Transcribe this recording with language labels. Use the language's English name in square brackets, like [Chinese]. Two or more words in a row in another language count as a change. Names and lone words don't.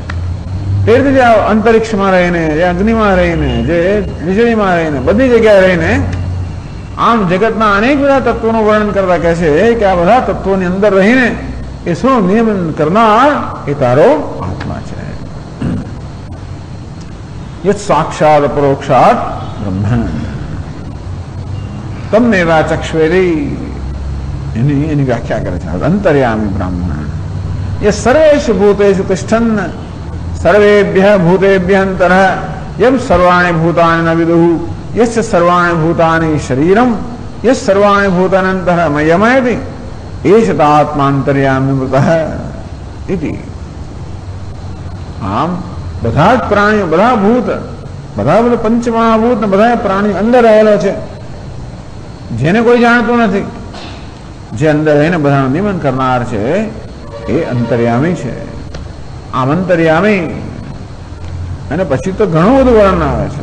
[Gujarati] તે રીતે જે અંતરિક્ષમાં રહીને, જે અગ્નિમાં રહીને, જે વીજળીમાં રહીને, બધી જગ્યાએ રહીને આમ જગતના અનેક બધા તત્વોનું વર્ણન કરતા કહે છે કે આ બધા તત્વોની અંદર રહીને એ શું નિયમન કરનાર એ તારો આત્મા છે. [Sanskrit] યત સાક્ષાત પરોક્ષાત બ્રહ્મ તમને વાચક્ષવેરી, [Gujarati] એની વ્યાખ્યા કરે છે અંતર્યામી બ્રાહ્મણ. [Sanskrit] ये सर्वेषु भूतेषु तिष्ठन् सर्वेभ्यः भूतेभ्यः अन्तरः यं सर्वाणि भूतानि न विदुः यस्य सर्वाणि भूतानि शरीरं यस्य सर्वाणि भूतानि अन्तरः मय्यमयति एष आत्मान्तर्यामिमृतः इति. [Gujarati] આમ બધા જ પ્રાણીઓ, બધા ભૂત, બધા પંચમહાભૂત ને બધા પ્રાણીઓ અંદર રહેલો છે, જેને કોઈ જાણતું નથી. જે અંદર રહીને બધાનું નિયમન કરનાર છે એ અંતર્યામી છે. આમ અંતર્યામી અને પછી તો ઘણું બધું વર્ણન આવે છે.